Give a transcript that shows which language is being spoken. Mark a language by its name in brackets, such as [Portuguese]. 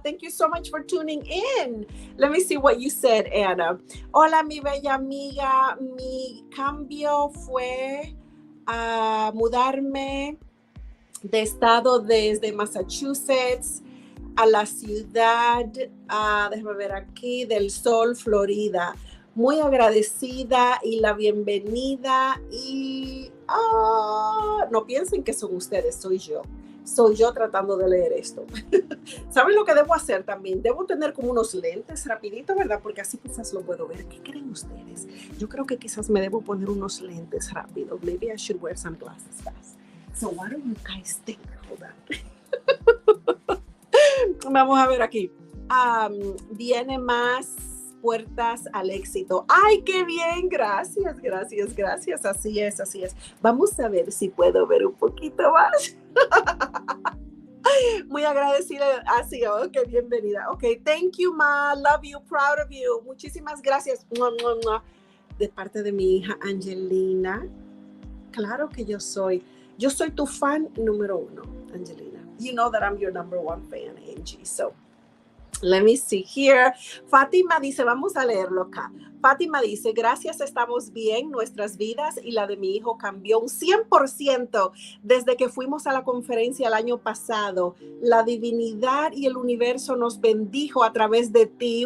[English] Thank you so much for tuning in. Let me see what you said, Anna. [Spanish] Hola, mi bella amiga. Mi cambio fue a mudarme de estado desde Massachusetts a la ciudad, déjame ver aquí, del Sol, Florida. Muy agradecida y la bienvenida y no piensen que son ustedes, soy yo. Soy yo tratando de leer esto. ¿Saben lo que debo hacer también? Debo tener como unos lentes rapidito, ¿verdad? Porque así quizás lo puedo ver. ¿Qué creen ustedes? Yo creo que quizás me debo poner unos lentes rápido. [English] Maybe I should wear some glasses fast. So what do you guys think? Hold on. [Spanish] Vamos a ver aquí. Viene más puertas al éxito. ¡Ay, qué bien! Gracias, gracias, gracias. Así es, así es. Vamos a ver si puedo ver un poquito más. Muy agradecida. Así, ok, bienvenida. Ok, [English] thank you, ma. Love you, proud of you. [Spanish] Muchísimas gracias. De parte de mi hija Angelina. Claro que yo soy tu fan número 1, Angelina. [English] You know that I'm your number 1 fan, Angie. So, let me see here. [Spanish] Fátima dice, vamos a leerlo acá. Fátima dice, gracias, estamos bien. Nuestras vidas y la de mi hijo cambió un 100% desde que fuimos a la conferencia el año pasado. La divinidad y el universo nos bendijo a través de ti.